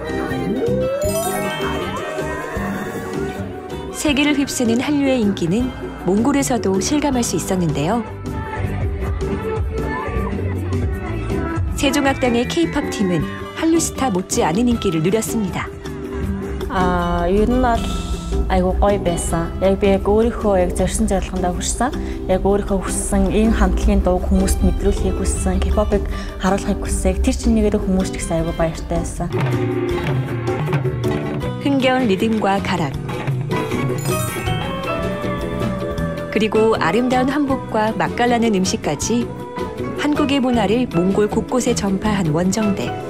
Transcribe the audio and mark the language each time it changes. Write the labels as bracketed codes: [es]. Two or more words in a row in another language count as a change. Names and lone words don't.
[ko] 세계를 휩쓰는 한류의 인기는 몽골에서도 실감할 수 있었는데요. 세종학당의 K-팝 팀은 한류 스타 못지않은 인기를 누렸습니다. [mn] ер нь бол айгуу гоё байсан. Яг би яг өөрийнхөө яг зорьсон зорилгондоо хүрсэн. Яг өөрийнхөө хүссэн энэ хамтлагийн дууг хүмүүст мэдрүүлэхийг хүссэн. K-pop-ыг харуулахыг хүссэн. Тэр чинээгээр хүмүүс ч гэсэн айгуу баяртай байсан. [ko] 흥겨운 리듬과 가락. 그리고 아름다운 한복과 맛깔나는 음식까지 한국의 문화를 몽골 곳곳에 전파한 원정대.